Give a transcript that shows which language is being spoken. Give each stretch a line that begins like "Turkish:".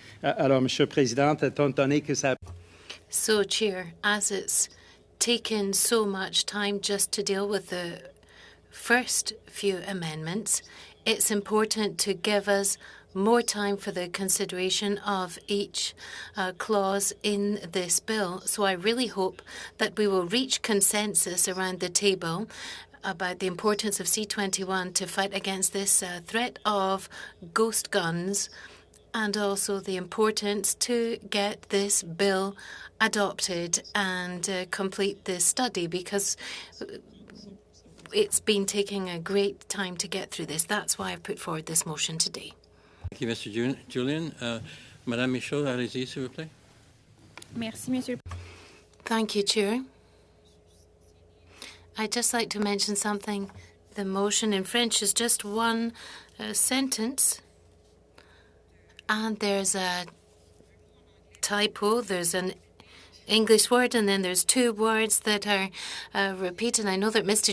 French: Alors, Monsieur le Président, étant donné que ça...
English: So, Chair, as it's taken so much time just to deal with the first few amendments, it's important to give us more time for the consideration of each clause in this bill. So I really hope that we will reach consensus around the table about the importance of C-21 to fight against this threat of ghost guns and also the importance to get this bill adopted and complete this study, because it's been taking a great time to get through this. That's why I've put forward this motion today. Thank you, Mr. Julian.
French: Madame Michaud, allez-y, s'il vous plaît. Merci, Monsieur.
English: Thank you, Chair. I'd just like to mention something. The motion in French is just one sentence, and there's a typo. There's an English word, and then there's two words that are repeated. I know that Mr.